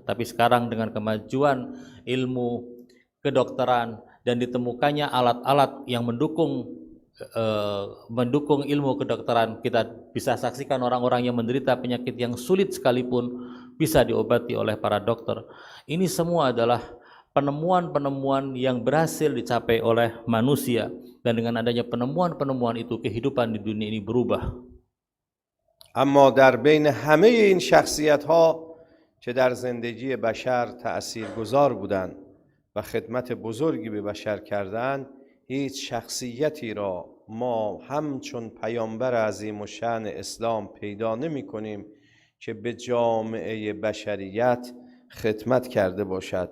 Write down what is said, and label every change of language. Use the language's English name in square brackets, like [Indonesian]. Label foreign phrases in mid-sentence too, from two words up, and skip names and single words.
[Indonesian] Tapi sekarang dengan kemajuan ilmu kedokteran dan ditemukannya alat-alat yang mendukung ilmu kedokteran, kita bisa saksikan orang-orang yang menderita penyakit yang sulit sekalipun bisa diobati oleh para dokter. Ini semua adalah penemuan-penemuan yang berhasil dicapai oleh manusia, dan dengan adanya penemuan-penemuan itu kehidupan di dunia ini berubah. [Persian] اما در بین همه این شخصیت ها که در زندگی بشر تأثیرگذار بودند و خدمت بزرگی به بشر کردند، هیچ شخصیتی را ما همچون پیامبر عظیم الشأن اسلام پیدا نمی کنیم که به جامعه بشریت خدمت کرده باشد.